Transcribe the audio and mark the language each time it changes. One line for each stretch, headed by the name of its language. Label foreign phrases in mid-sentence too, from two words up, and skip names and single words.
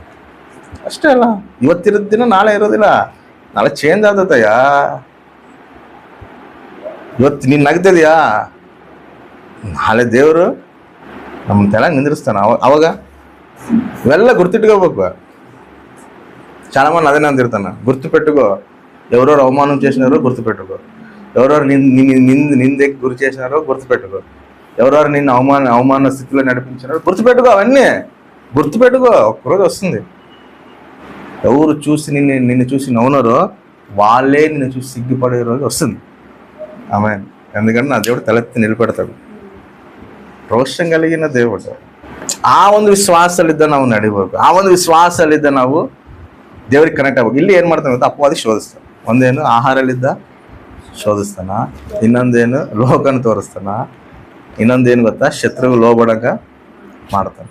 Kannada: ಅಷ್ಟೇ ಅಲ್ಲ, ಇವತ್ತಿರೋದ್ ದಿನ ನಾಳೆ ಇರೋದಿಲ್ಲ, ನಾಳೆ ಚೇಂಜ್ ಆದತಯ್ಯ. ಇವತ್ತು ನೀನು ನಗ್ತಿದ್ಯಾ, ನಾಳೆ ದೇವರು ನಮ್ಮ ತಲೆ ನಿಂದಿರಿಸ್ತಾನ. ಅವಾಗ ಇವೆಲ್ಲ ಗುರ್ತಿಟ್ಕೋಬೇಕು.
Telugu: చాలా మంది అదే అందిరుతాను, గుర్తుపెట్టుకో. ఎవరెవరు అవమానం చేసినారో గుర్తుపెట్టుకో, ఎవరెవరు నిందకి గురి చేసినారో గుర్తుపెట్టుకో, ఎవరెవరు నిన్ను అవమాన స్థితిలో నడిపించినారో గుర్తుపెట్టుకో. అవన్నీ గుర్తుపెట్టుకో, ఒక్కరోజు వస్తుంది. ఎవరు చూసి నిన్ను చూసి నవ్వునారో వాళ్ళే నిన్ను చూసి సిగ్గుపడే రోజు వస్తుంది. ఆమె ఎందుకంటే నా దేవుడు తలెత్తి నిలబెడతాడు. ರೋಷಂ కలిగిన దేవుడు.
Kannada: ಆ ಒಂದು ವಿಶ್ವಾಸಲಿದ್ದ ನಾವು ನಡಿಬೇಕು, ಆ ಒಂದು ವಿಶ್ವಾಸಲಿದ್ದ ನಾವು ದೇವ್ರಿಗೆ ಕನೆಕ್ಟ್ ಆಗ್ಬೇಕು. ಇಲ್ಲಿ ಏನ್ ಮಾಡ್ತಾನೆ ಗೊತ್ತಾ, ಅಪವಾದಿ ಶೋಧಿಸ್ತಾನೆ. ಒಂದೇನು ಆಹಾರಲಿದ್ದ ಶೋಧಿಸ್ತಾನ, ಇನ್ನೊಂದೇನು ಲೋಕನ ತೋರಿಸ್ತಾನ, ಇನ್ನೊಂದೇನು ಗೊತ್ತಾ ಶತ್ರುಗೆ ಲೋಬಡಕ ಮಾಡ್ತಾನೆ.